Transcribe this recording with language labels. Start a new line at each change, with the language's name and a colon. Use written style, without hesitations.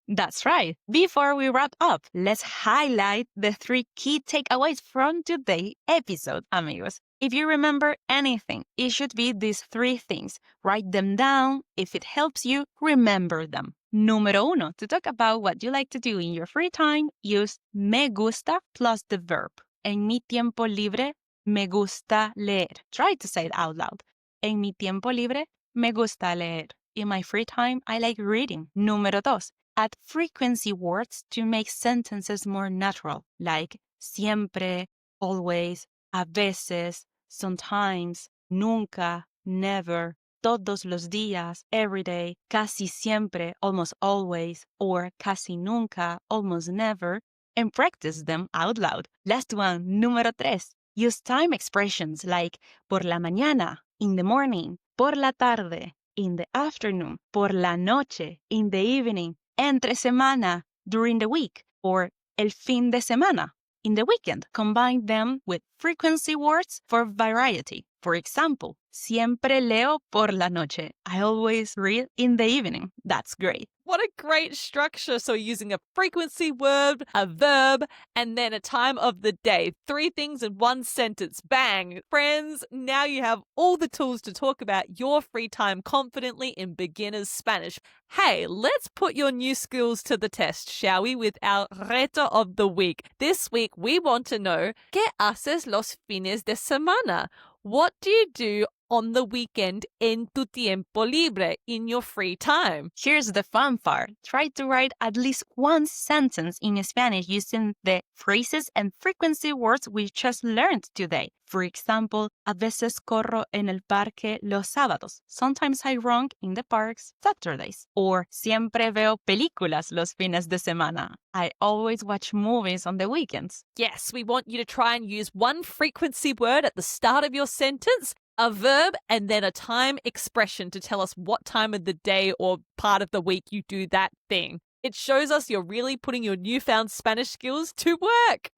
English: That's right. Before we wrap up, let's highlight the 3 key takeaways from today's episode, amigos. If you remember anything, it should be these 3 things. Write them down. If it helps you, remember them. Número 1, to talk about what you like to do in your free time, use me gusta plus the verb.
Spanish: En mi tiempo libre, me gusta leer.
English: Try to say it out loud.
Spanish: En mi tiempo libre, me gusta leer.
English: In my free time, I like reading. Número 2, add frequency words to make sentences more natural, like siempre, always, a veces, sometimes, nunca, never,
Spanish: todos los días,
English: every day, casi siempre, almost always, or casi nunca, almost never, and practice them out loud. Last one, número 3. Use time expressions like
Spanish: por la mañana,
English: in the morning, por la tarde, in the afternoon, por la noche, in the evening,
Spanish: entre semana,
English: during the week, or
Spanish: el fin de semana,
English: in the weekend. Combine them with frequency words for variety. For example,
Spanish: siempre leo por la noche.
English: I always read in the evening. That's great. What a great structure. So using a frequency word, a verb, and then a time of the day. 3 things in one sentence. Bang. Friends, now you have all the tools to talk about your free time confidently in beginner's Spanish. Hey, let's put your new skills to the test, shall we, with our reto of the week. This week, we want to know,
Spanish: ¿qué haces los fines de semana?
English: What do you do on the weekend
Spanish: en tu tiempo libre,
English: in your free time? Here's the fun part. Try to write at least one sentence in Spanish using the phrases and frequency words we just learned today. For example,
Spanish: a veces corro en el parque los sábados.
English: Sometimes I run in the parks Saturdays.
Spanish: Or siempre veo películas los fines de semana.
English: I always watch movies on the weekends. Yes, we want you to try and use one frequency word at the start of your sentence, a verb, and then a time expression to tell us what time of the day or part of the week you do that thing. It shows us you're really putting your newfound Spanish skills to work.